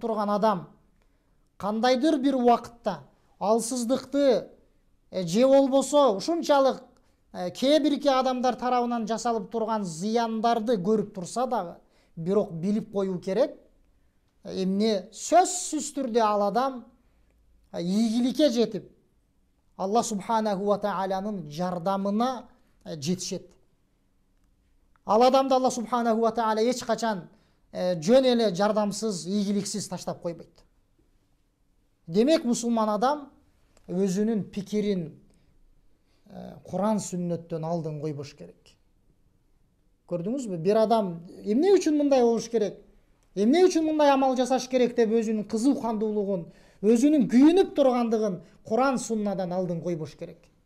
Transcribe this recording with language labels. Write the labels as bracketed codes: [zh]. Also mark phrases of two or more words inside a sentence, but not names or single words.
[ky] турган адам, кандайдыр бир убакытта алсыздыкты же болбосо ушунчалык кээ бирки адамдар тарабынан жасалып турган зыяндарды көрүп турса дагы, бирок билип коюу керек, эмне сөзсүз түрдө ал адам ийгиликке жетип, Аллах [ar] سبحانه وتعالى [ky] жардамына жетишет. Ал адамды Аллах [ar] سبحانه وتعالى [ky] эч качан жөн эле жардамсыз, ийгиликсиз таштап койбойт. Демек, мусулман адам өзүнүн пикирин Куран сүннөттөн алдын койбош керек. Көрдүңүзбү? Бир адам эмне үчүн мындай болуш керек, эмне үчүн мындай амал жасаш керек деп өзүнүн кызыкандуулугун, өзүнүн күйүнүп тургандыгын Куран суннадан алдын койбош керек.